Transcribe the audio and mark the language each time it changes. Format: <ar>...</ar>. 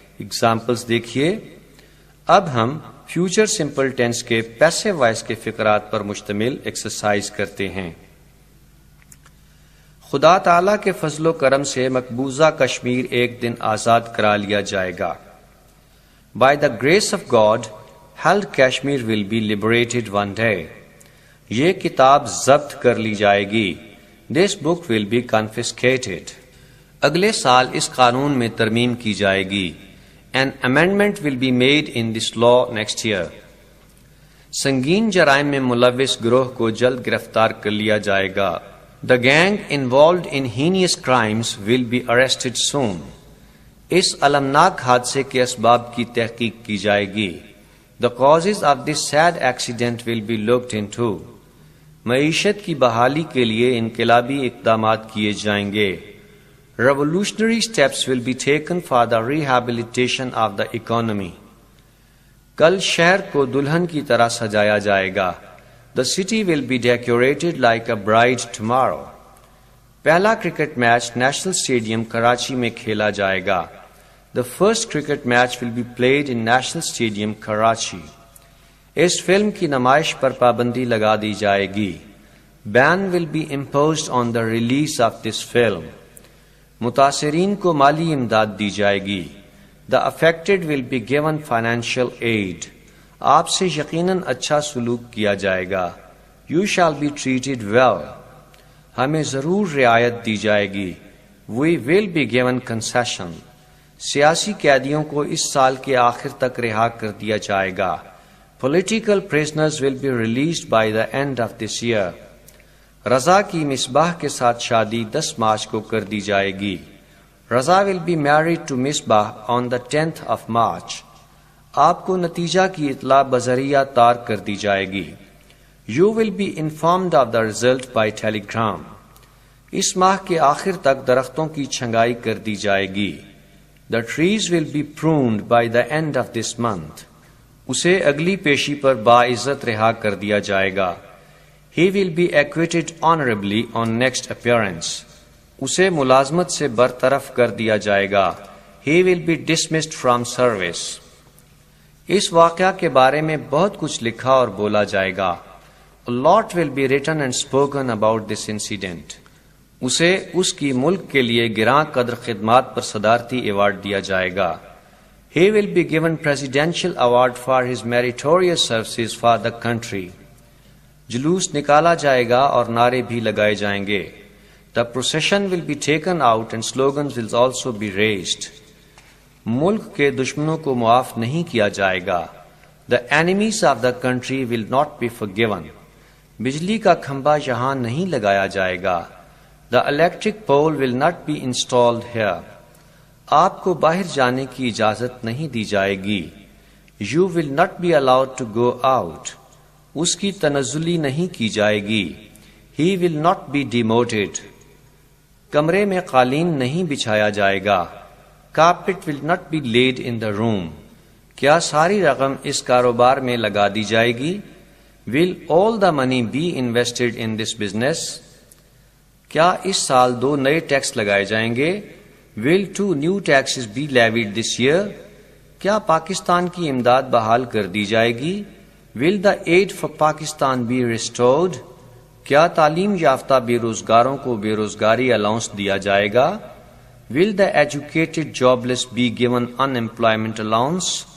<ur>Examples دیکھیے. اب ہم فیوچر سمپل ٹینس کے پیسو وائس کے فقرات پر مشتمل ایکسرسائز کرتے ہیں. خدا تعالیٰ کے فضل و کرم سے مقبوضہ کشمیر ایک دن آزاد کرا لیا جائے گا.</ur> <en>By the grace of God, held Kashmir will be liberated one day.</en> <ur>یہ کتاب ضبط کر لی جائے گی.</ur> <en>This book will be confiscated.</en> <ur>اگلے سال اس قانون میں ترمیم کی جائے گی.</ur> <en>An amendment will be made in this law next year.</en> <ur>سنگین جرائم میں ملوث گروہ کو جلد گرفتار کر لیا جائے گا.</ur> <en>The gang involved in heinous crimes will be arrested soon.</en> <ur>اس المناک حادثے کے اسباب کی تحقیق کی جائے گی.</ur> <en>The causes of this sad accident will be looked into.</en> <ur>معیشت کی بحالی کے لیے انقلابی اقدامات کیے جائیں گے.</ur> <en>Revolutionary steps will be taken for the rehabilitation of the economy.</en> <ur>کل شہر کو دلہن کی طرح سجایا جائے گا.</ur> <en>The city will be decorated like a bride tomorrow.</en> <ur>پہلا cricket match national stadium Karachi میں کھیلا جائے گا.</ur> <en>The first cricket match will be played in National Stadium, Karachi.</en> <ur>اس film کی نمائش پر پابندی لگا دی جائے گی.</ur> <en>Ban will be imposed on the release of this film.</en> <ur>متاثرین کو مالی امداد دی جائے گی.</ur> <en>The affected will be given financial aid.</en> <ur>آپ سے یقیناً اچھا سلوک کیا جائے گا.</ur> <en>You shall be treated well.</en> <ur>ہمیں ضرور رعایت دی جائے گی.</ur> <en>We will be given concession.</en> <ur>سیاسی قیدیوں کو اس سال کے آخر تک رہا کر دیا جائے گا.</ur> <en>Political prisoners will be released by the end of this year.</en> <ur>رضا کی مصباح کے ساتھ شادی 10 مارچ کو کر دی جائے گی.</ur> <en>Raza will be married to Misbah on the 10th of March.</en> <ur>آپ کو نتیجہ کی اطلاع بذریعہ تار کر دی جائے گی.</ur> <en>You will be informed of the result by telegram.</en> <ur>اس ماہ کے آخر تک درختوں کی چھنگائی کر دی جائے گی.</ur> <en>The trees will be pruned by the end of this month.</en> <ur>اسے اگلی پیشی پر باعزت رہا کر دیا جائے گا.</ur> <en>He will be acquitted honorably on next appearance.</en> <ur>اسے ملازمت سے برطرف کر دیا جائے گا.</ur> <en>He will be dismissed from service.</en> <ur>اس واقعہ کے بارے میں بہت کچھ لکھا اور بولا جائے گا.</ur> <en>A lot will be written and spoken about this incident.</en> <ur>اسے اس کی ملک کے لیے گراں قدر خدمات پر صدارتی ایوارڈ دیا جائے گا.</ur> <en>He will be given presidential award for his meritorious services for the country.</en> <ur>جلوس نکالا جائے گا اور نعرے بھی لگائے جائیں گے.</ur> <en>The procession will be taken out and slogans will also be raised.</en> <ur>ملک کے دشمنوں کو معاف نہیں کیا جائے گا.</ur> <en>The enemies of the country will not be forgiven.</en> <ur>بجلی کا کھمبا یہاں نہیں لگایا جائے گا.</ur> <en>The electric pole will not be installed here.</en> <ur>آپ کو باہر جانے کی اجازت نہیں دی جائے گی.</ur> <en>You will not be allowed to go out.</en> <ur>اس کی تنزلی نہیں کی جائے گی.</ur> <en>He will not be demoted.</en> <ur>کمرے میں قالین نہیں بچھایا جائے گا.</ur> <en>Carpet will not be laid in the room.</en> <ur>کیا ساری رقم اس کاروبار میں لگا دی جائے گی؟</ur> <en>Will all the money be invested in this business?</en> <ur>کیا اس سال 2 نئے ٹیکس لگائے جائیں گے؟</ur> <en>Will 2 new taxes be levied this year?</en> <ur>کیا پاکستان کی امداد بحال کر دی جائے گی؟</ur> <en>Will the aid for Pakistan be restored?</en> <ur>کیا تعلیم یافتہ بے روزگاروں کو بے روزگاری الاؤنس دیا جائے گا؟</ur> <en>Will the educated jobless be given in employment allowance?</en>